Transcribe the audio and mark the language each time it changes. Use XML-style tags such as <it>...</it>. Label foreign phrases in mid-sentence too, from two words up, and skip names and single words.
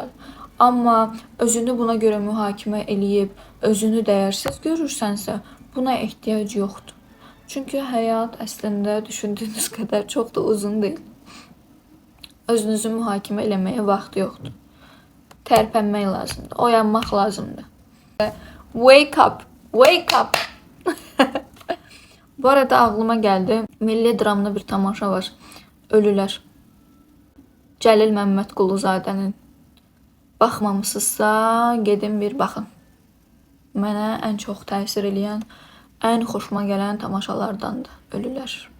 <az>Amma özünü buna görə mühakimə eləyib, özünü dəyərsiz görürsənsə, buna ehtiyac yoxdur. Çünki həyat əslində düşündüyünüz qədər çox da uzun deyil. Özünüzü mühakimə eləməyə vaxt yoxdur. Tərpənmək lazımdır, oyanmaq lazımdır.</az> <en>Wake up, wake up.</en> <az>Bu arada ağlıma gəldi, milli dramlı bir tamaşa var. Ölülər. Cəlil Məmmədquluzadənin. Baxmamısınızsa, gedin bir baxın. Mənə ən çox təsir eləyən, ən xoşuma gələn tamaşalardandır Ölülər.</az>